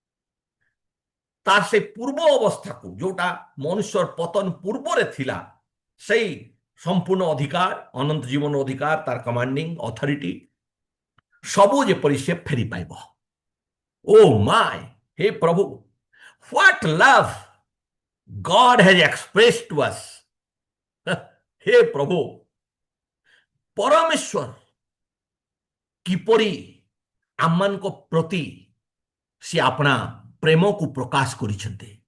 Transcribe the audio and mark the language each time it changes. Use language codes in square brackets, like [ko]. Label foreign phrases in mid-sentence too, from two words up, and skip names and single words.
[or] ତାର ସେ ପୂର୍ବ ଅବସ୍ଥାକୁ, ଯୋଉଟା ମନୁଷ୍ୟର ପତନ ପୂର୍ବରେ ଥିଲା, ସେଇ ସମ୍ପୂର୍ଣ୍ଣ ଅଧିକାର ଅନନ୍ତ ଜୀବନ ଅଧିକାର ତାର [en] commanding authority [or] ସବୁ ଯେପରି ସେ ଫେରି ପାଇବ। [en] oh my, [or] ହେ ପ୍ରଭୁ, [en] what love God has expressed to us. [or] ହେ ପ୍ରଭୁ, ପରମେଶ୍ୱର କିପରି ଆମମାନଙ୍କ ପ୍ରତି ସେ ଆପଣା ପ୍ରେମକୁ ପ୍ରକାଶ କରିଛନ୍ତି।